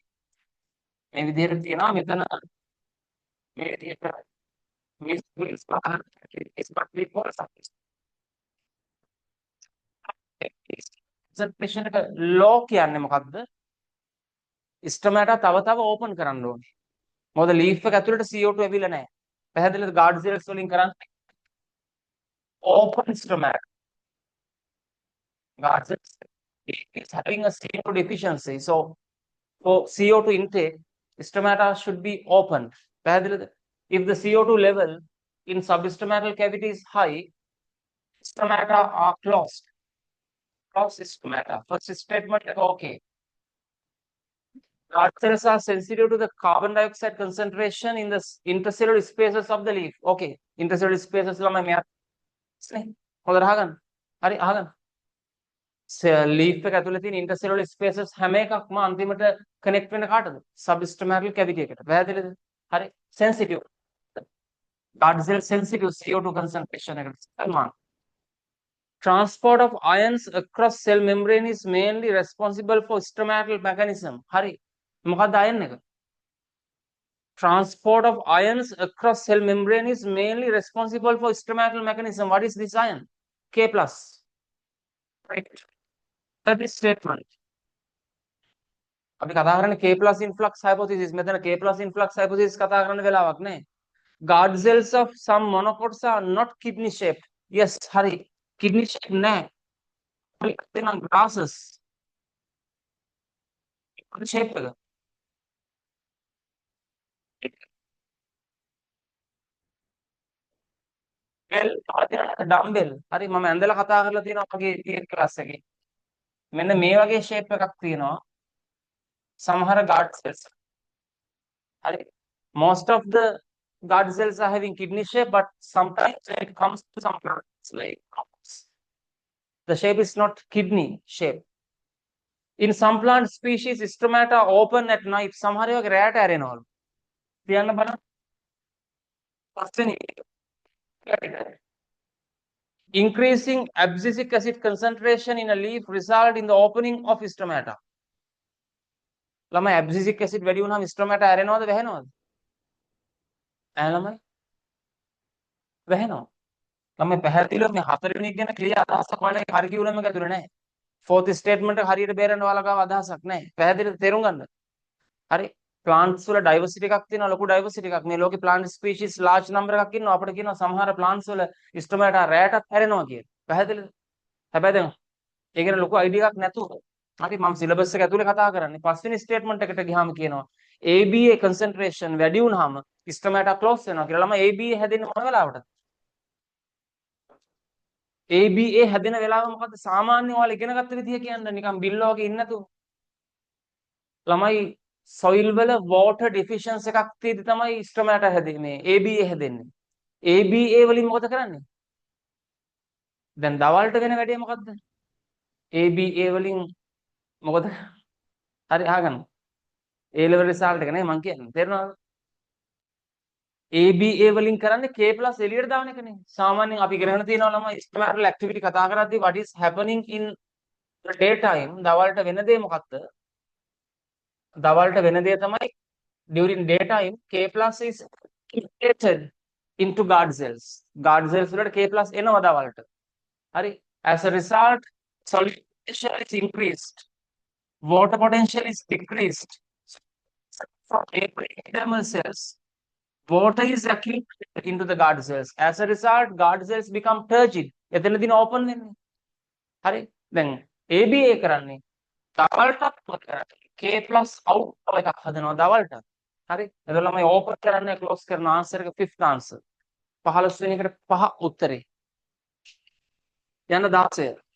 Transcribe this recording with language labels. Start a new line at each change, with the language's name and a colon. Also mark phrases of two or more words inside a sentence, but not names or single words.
Sinhala: මේ විදිහට තියෙනවා මෙතන මේ විදිහට මේ concentration එක low කියන්නේ මොකද්ද? ස්ටොමැටා තව තව ඕපන් කරන්න ඕනේ. මොකද ලීෆ් එක ඇතුළට CO2 ඇවිල්ලා නැහැ. පැහැදිලිද?
English: guard cells
Sinhala: වලින් කරන්නේ
English: open stomata. Guard cells is having a CO2 deficiency. So for CO2 intake, stomata should be opened.
Sinhala: පැහැදිලිද?
English: If the CO2 level in substomatal cavity is high, stomata are closed. Closed stomata. First statement, okay. Guard cells are sensitive to the carbon dioxide concentration in the intercellular spaces of the leaf. Okay. Intercellular spaces
Sinhala: ළමයි මෙයා. හොඳට අහගන්න. හරි අහගන්න. ලීෆ් එක ඇතුලේ තියෙන
English: intercellular spaces
Sinhala: හැම එකක්ම අන්තිමට කනෙක්ට් වෙන කාටද? substomatal cavity එකට. පැහැදිලිද? හරි.
English: sensitive. Guard cell sensitive CO2 concentration එකට.
Sinhala: සල්මාන්.
English: Transport of ions across cell membrane is mainly responsible for stomatal mechanism.
Sinhala: හරි. මොකක්ද ion එක?
English: Transport of ions across cell membrane is mainly responsible for stomatal mechanism. What is this ion? K+. Right. That is statement.
Sinhala: අපි කතා කරන්නේ
English: K+ influx hypothesis.
Sinhala: මෙතන
English: K+ influx hypothesis
Sinhala: කතා කරන්න වෙලාවක් නැහැ.
English: Guard cells of some monocots are not kidney shaped.
Sinhala: Yes, හරි.
English: Kidney shaped
Sinhala: නැහැ. අපි කියනවා grasses.
English: shape එක. well, dumbbell.
Sinhala: හරි මම ඇඳලා කතා කරලා තියෙනවා මගේ තියෙන ක්ලාස් එකේ. මෙන්න මේ වගේ shape එකක් තියෙනවා. සමහර
English: guard cells.
Sinhala: හරි.
English: Most of the guard cells are having kidney shape, but sometimes when it comes to some plants like the shape is not kidney shape. In some plant species, stomata open at night.
Sinhala: සමහර ඒවාගේ රැට ඇරෙනවලු. කියන්න බලන්න.
English: පස්වෙනි increasing abscisic acid concentration in a leaf result in the opening of stomata.
Sinhala: ළමයි
English: abscisic acid
Sinhala: වැඩි වුණාම stomata ඇරෙනවද වැහෙනවද? ළමයි වැහෙනවා. ළමයි පැහැදිලිව මේ හතරවෙනි එක ගැන ක්ලියර් අදහසක් වල කරිකියුලම් එක ඇතුලේ නැහැ.
English: fourth statement
Sinhala: එක හරියට බේරන්න ඔයාලා ගාව අදහසක් නැහැ. පැහැදිලිද තේරුම් ගන්න. හරි. plants වල diversity එකක් තියෙනවා ලොකු diversity එකක්. මේ ලෝකේ
English: plant species large number
Sinhala: එකක් ඉන්නවා. අපිට කියනවා සමහර plants වල stomata රැටක් හැරෙනවා කියලා. පැහැදිලිද? හැබැයි දැන් ඒ ගැන ලොකු idea එකක් නැතුව. හරි මම syllabus එක ඇතුලේ කතා කරන්නේ. පස්වෙනි statement එකට ගියාම කියනවා
English: ABA concentration
Sinhala: වැඩි වුණාම
English: stomata close
Sinhala: වෙනවා කියලා. ළමයි ABA හැදෙන්නේ මොන වෙලාවටද? ABA හැදෙන වෙලාව මොකද්ද? සාමාන්‍ය ඔයාලා ඉගෙන ගත්ත විදිය කියන්න නිකන් බිල්ල වගේ ඉන්නේ නැතුව. ළමයි soil වල
English: water deficiency
Sinhala: එකක් තියෙදි තමයි stomata හැදෙන්නේ. ABA හැදෙන්නේ. ABA වලින් මොකද කරන්නේ? දැන් දවල්ට වෙන වැඩේ මොකද්ද? ABA වලින් මොකද? හරි අහගන්න.
English: A level result
Sinhala: එක නේ මං කියන්නේ. තේරෙනවද? ABA වලින් කරන්නේ K+ එළියට දාන එකනේ. සාමාන්‍යයෙන් අපි ඉගෙනගෙන තියෙනවා ළමයි
English: experimental activity
Sinhala: කතා කරද්දී
English: what is happening in the daytime
Sinhala: දවල්ට වෙන දේ මොකක්ද? දවල්ට වෙන දේ තමයි
English: during daytime K+ is accumulated into guard cells. Guard cells
Sinhala: වලට K+ එනවා දවල්ට. හරි.
English: As a result, solute pressure is increased. Water potential is decreased. For epidermal cells, water is accumulated into the guard cells. As a result, guard cells become turgid.
Sinhala: එතනදී open වෙන්නේ. හරි. දැන් ABA කරන්නේ දවල්ටත් කරන්නේ K+ out එකක් හදනවා දවල්ට. හරි. එතකොට ළමයි open කරන්නේ close කරන answer එක
English: fifth answer.
Sinhala: 15 වෙනි එකට 5 උත්තරේ. යන 16.